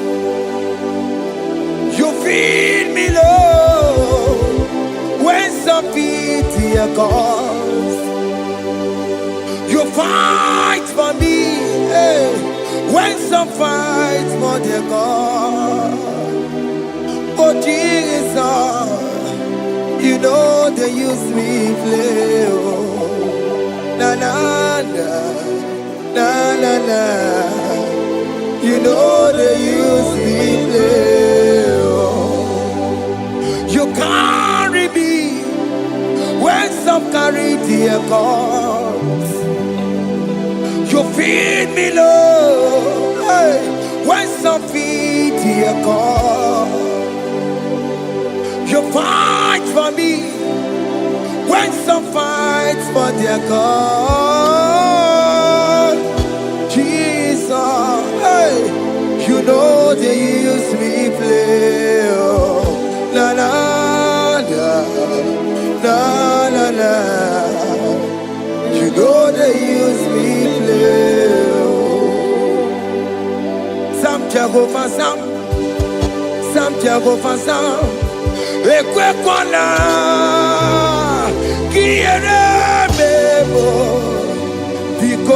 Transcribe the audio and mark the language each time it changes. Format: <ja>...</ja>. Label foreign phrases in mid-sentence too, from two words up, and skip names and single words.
<en>You feed me, Lord, when some feed tear gods. You fight for me, hey, when some fight for their God. Oh Jesus, you know they use me play. Oh, na na na, na na na. You know they use me play. You carry me when some carry their gods. You feed me, Lord, hey, when some feed their God. You fight for me when some fight for their God. Jesus, hey, you know they use me play. Oh, la la la, la la la. You know they use me play. Oh. Some Jehovah, some Jehovah, some.</en> <ig>Ekwe kwana, kiere mebo,</ig> <en>because some.</en>